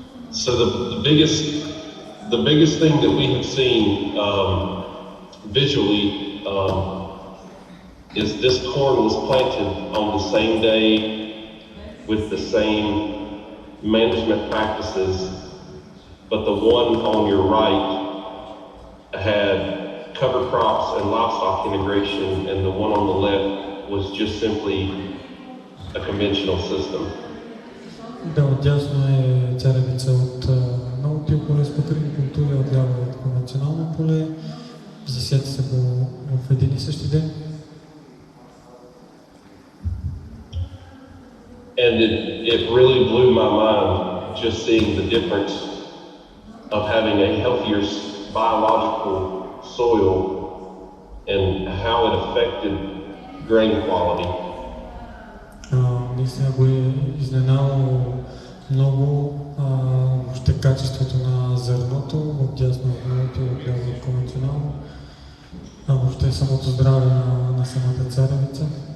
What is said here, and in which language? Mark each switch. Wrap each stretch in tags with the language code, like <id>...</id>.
<en>So the biggest thing that we have seen visually is this corn was planted on the same day with the same management practices, but the one on your right had cover crops and livestock integration, and the one on the left was just simply a conventional system.</en> <bg>Да, отдясно е царевица от Ноу Тил поле с покривни култури, отляво е конвенционално поле, засяти се го в един и същи ден.</bg> <en>And it really blew my mind just seeing the difference of having a healthier biological soil and how it affected grain quality.</en> <bg>Наистина го е изненадало много въобще качеството на зърното, отдясно в Ноу Тил, отляво конвенционално, въобще самото здраве на самата царевица.</bg>